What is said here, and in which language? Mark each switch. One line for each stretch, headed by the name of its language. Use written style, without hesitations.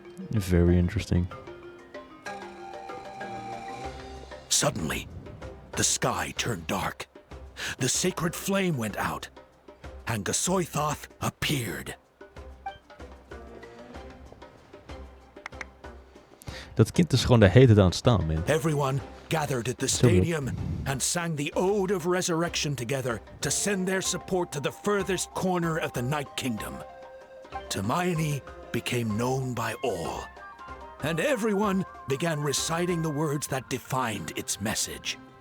English: Very interesting. Suddenly, the sky turned dark. The sacred flame went out, and Gasoithoth appeared.
Dutch: Dat kind is gewoon de hele tijd aan het staan, man.
English: Everyone gathered at the stadium and sang the Ode of Resurrection together to send their support to the furthest corner of the Night Kingdom. Hermione became known by all, and everyone began reciting the words that defined its message.